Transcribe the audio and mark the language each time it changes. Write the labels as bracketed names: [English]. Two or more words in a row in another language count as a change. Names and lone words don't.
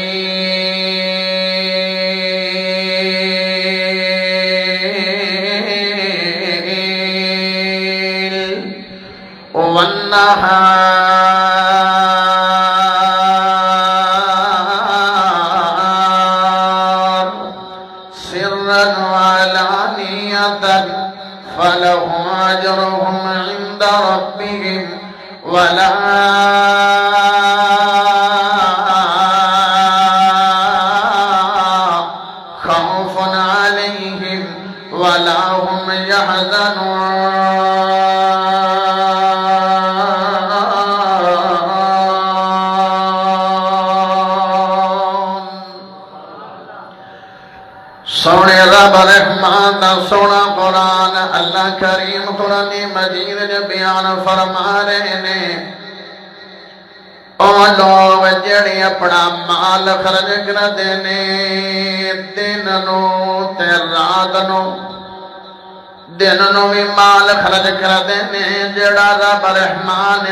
[Arabic] والنهار سرا وعلانية فلهم أجرهم عند ربهم ولا خوف عليهم ولا هم يحزنون۔ [Punjabi] سونے رب رحمان دا سونا قرآن اللہ کریم قرآن مجید نے بیان فرما رہے نے، او لوگ جڑے اپنا مال خرج کر دینے دن نو تے رات نو، دن نو بھی مال خرج کر دینے جڑا رب رحمان نے